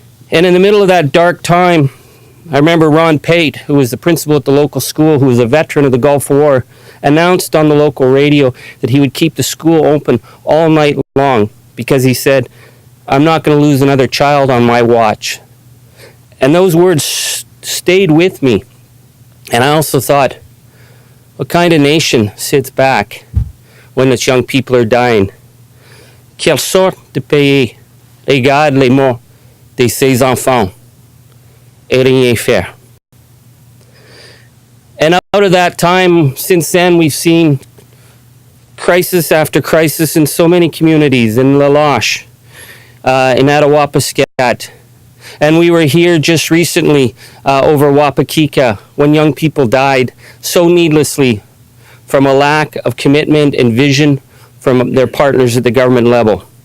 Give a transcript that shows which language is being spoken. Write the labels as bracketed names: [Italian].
[English] And in the middle of that dark time, I remember Ron Pate, who was the principal at the local school, who was a veteran of the Gulf War, announced on the local radio that he would keep the school open all night long because he said, I'm not going to lose another child on my watch. And those words stayed with me. And I also thought, what kind of nation sits back when its young people are dying. [French] Quelle sorte de pays regarde les morts de ses enfants et rien faire? [English] And out of that time, since then, we've seen crisis after crisis in so many communities, in Lalash, in Attawapiskat. And we were here just recently over Wapakika when young people died so needlessly from a lack of commitment and vision from their partners at the government level.